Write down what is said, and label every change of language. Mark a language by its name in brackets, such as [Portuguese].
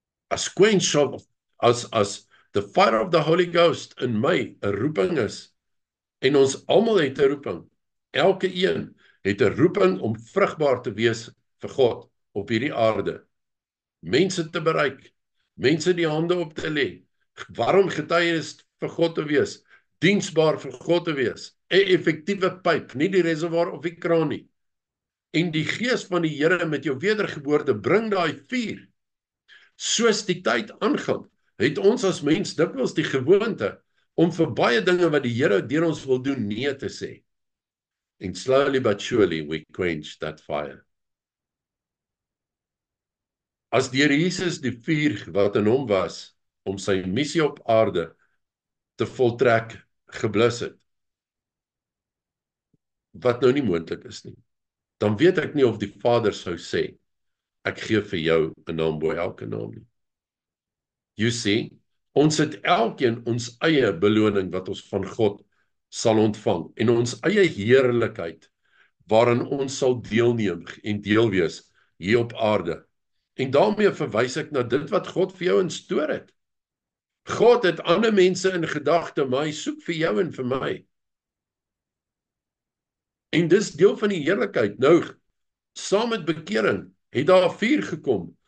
[English] As quench of, as the fire of the Holy Ghost in my [Afrikaans] 'n roeping is, en ons almal het 'n roeping, elke een het 'n roeping om vrugbaar te wees vir God op hierdie aarde, mense te bereik, mense die hande op te lê, warm getuienis vir God te wees, diensbaar vir God te wees, 'n effektiewe pyp, nie die reservoir of die kraan nie. En die Gees van die Here met jou wedergeboorte bring daai vuur. Soos die tyd aangaan, het ons as mens dikwels die gewoonte om vir baie dinge wat die Here deur ons wil doen, nee te sê. [English] And slowly but surely we quench that fire. [Afrikaans] As deur Jesus die vuur wat in hom was, om sy missie op aarde te voltrek, geblus het, wat nou nie moontlik is nie, dan weet ek nie of die Vader sou sê, ek gee vir jou 'n naam bo elke naam nie. [English] You see, [Afrikaans] ons het elkeen ons eie beloning wat ons van God sal ontvang, en ons eie heerlikheid, waarin ons sal deelneem en deel wees hier op aarde. En daarmee verwys ek na dit wat God vir jou instoor het. God het ander mense in gedagte, maar hy soek vir jou en vir my. En dis deel van die heerlikheid. Nou, saam met bekering, het daar vuur gekom.